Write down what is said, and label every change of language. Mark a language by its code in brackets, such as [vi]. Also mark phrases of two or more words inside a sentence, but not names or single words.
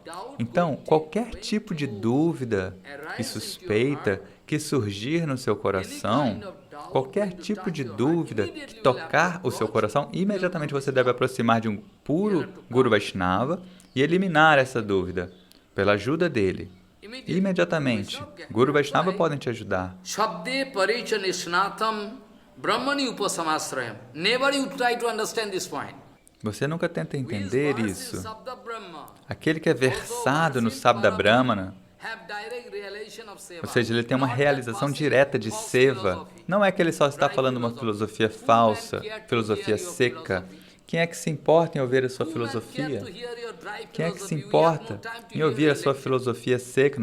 [pt] Então, qualquer tipo de dúvida e suspeita que surgir no seu coração, qualquer tipo de dúvida que tocar o seu coração, imediatamente você deve aproximar de um puro Guru Vaishnava e eliminar essa dúvida, pela ajuda dele. Imediatamente. Guru Vaishnava podem te ajudar. [sa] शब्दे परिच निष्णातं ब्रह्मणि उपशमाश्रयम्. [en] Never you try to understand this point. [pt] Você nunca tenta entender isso. Aquele que é versado no Sabda Brahmana, ou seja, ele tem uma realização direta de seva. Não é que ele só está falando uma filosofia falsa, filosofia seca. Quem é que se importa em ouvir a sua filosofia? Quem é que se importa em ouvir a sua filosofia seca?